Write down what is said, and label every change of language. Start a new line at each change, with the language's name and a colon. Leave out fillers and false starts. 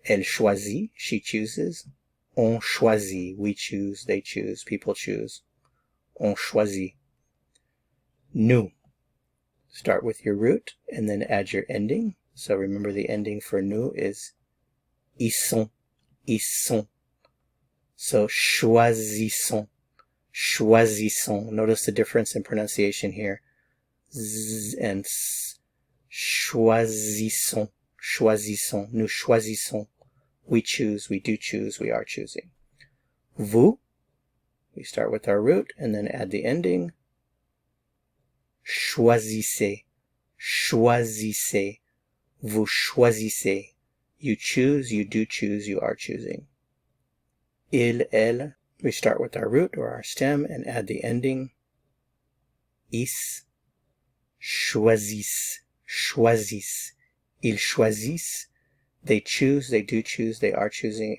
French: Elle choisit,
English: she chooses.
French: On choisit,
English: we choose, they choose, people choose. On choisit.
French: Nous.
English: Start with your root and then add your ending. So remember the ending for nous is
French: ils sont, ils sont.
English: So
French: choisissons, choisissons.
English: Notice the difference in pronunciation here. Z and s.
French: Choisissons, choisissons. Nous choisissons.
English: We choose, we do choose, we are choosing. Vous, we start with our root and then add the ending.
French: Choisissez, choisissez. Vous choisissez.
English: You choose, you do choose, you are choosing.
French: Il, elle,
English: we start with our root or our stem and add the ending.
French: Is, choisissent, choisissent. Ils choisissent.
English: They choose, they do choose, they are choosing.